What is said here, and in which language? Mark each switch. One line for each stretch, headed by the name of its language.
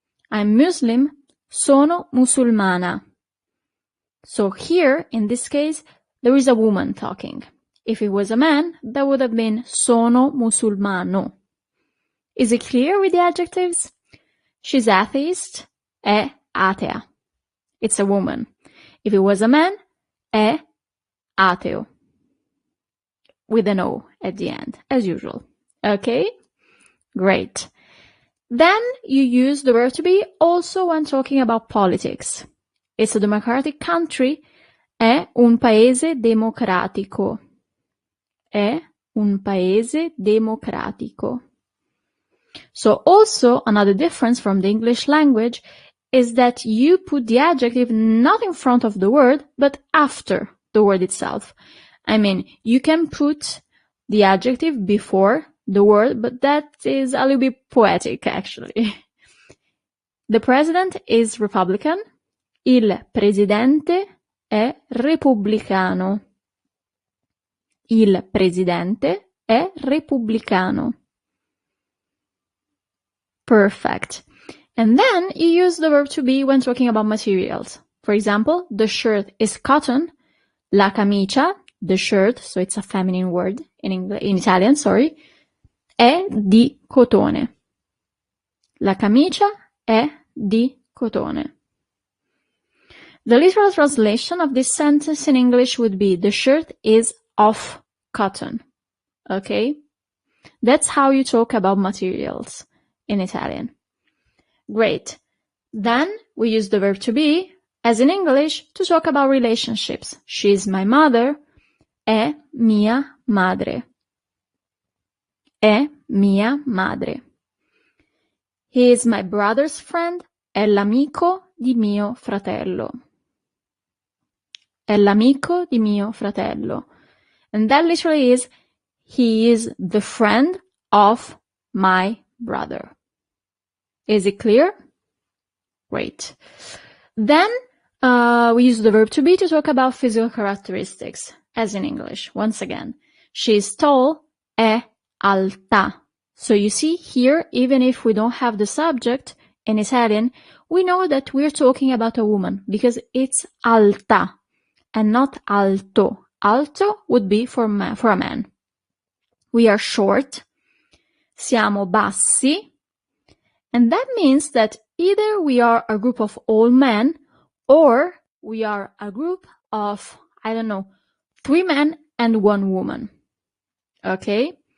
English: I'm Muslim,
Italian: sono musulmana.
English: So here, in this case, there is a woman talking. If it was a man, that would have been
Italian: sono musulmano.
English: Is it clear with the adjectives? She's atheist,
Italian: è atea.
English: It's a woman. If it was a man,
Italian: è ateo.
English: With an O at the end, as usual. Okay? Great. Then you use the verb to be also when talking about politics. It's a democratic country.
Italian: È un paese democratico. È un paese democratico.
English: So also another difference from the English language is that you put the adjective not in front of the word, but after the word itself. I mean, you can put the adjective before the word, but that is a little bit poetic, actually. The president is Republican.
Italian: Il presidente è repubblicano. Il presidente è repubblicano.
English: Perfect. And then you use the verb to be when talking about materials. For example, the shirt is cotton.
Italian: La camicia,
English: the shirt, so it's a feminine word in Italian, sorry,
Italian: è di cotone. La camicia è di cotone.
English: The literal translation of this sentence in English would be, the shirt is of cotton. Okay? That's how you talk about materials in Italian. Great. Then we use the verb to be, as in English, to talk about relationships. She's my mother.
Italian: È mia madre. È mia madre.
English: He is my brother's friend.
Italian: È l'amico di mio fratello. È l'amico di mio fratello.
English: And that literally is, he is the friend of my brother. Is it clear? Great. Then we use the verb to be to talk about physical characteristics, as in English. Once again, she is tall,
Italian: è alta.
English: So you see here, even if we don't have the subject in Italian, we know that we're talking about a woman because it's alta and not alto. Alto would be for a man. We are short,
Italian: siamo bassi,
English: and that means that either we are a group of all men or we are a group of, 3 men and 1 woman. Okay?